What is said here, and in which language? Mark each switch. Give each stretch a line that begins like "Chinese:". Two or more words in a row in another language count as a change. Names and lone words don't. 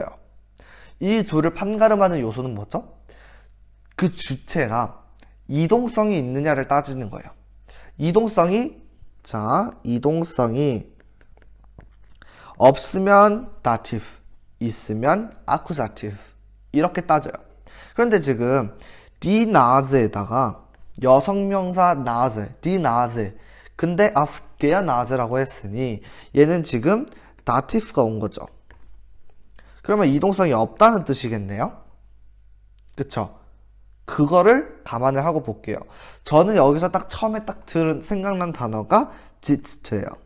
Korean: 이 둘을 판가름하는 요소는 뭐죠? 그 주체가 이동성이 있느냐를 따지는 거예요. 이동성이 없으면 다티브, 있으면 아쿠사티브 이렇게 따져요. 그런데 지금
German: die Nase
Korean: 에다가 여성명사 Nase,
German: die Nase
Korean: 근데
German: auf der Nase
Korean: 라고 했으니 얘는 지금 다티브가 온 거죠. 그러면 이동성이 없다는 뜻이겠네요. 그쵸? 그거를 감안을 하고 볼게요. 저는 여기서 딱 처음에 딱 생각난 단어가 sit예요.